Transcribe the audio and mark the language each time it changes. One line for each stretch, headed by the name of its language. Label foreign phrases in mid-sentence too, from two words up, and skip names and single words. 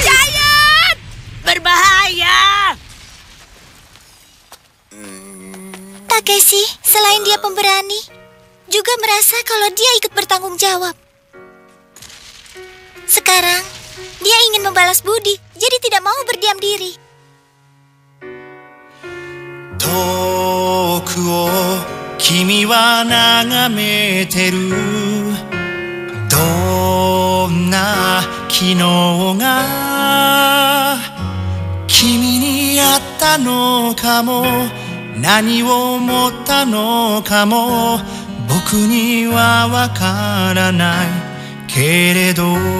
Indonesian: Giant! Berbahaya! Takeshi, selain dia pemberani, juga merasa kalau dia ikut bertanggung jawab. Sekarang, dia ingin membalas budi, jadi tidak mau berdiam diri.
Japanese: 遠くを君は眺めてるどんな昨日が君にやってたのかも何を思ったのかも僕にはわからないけれど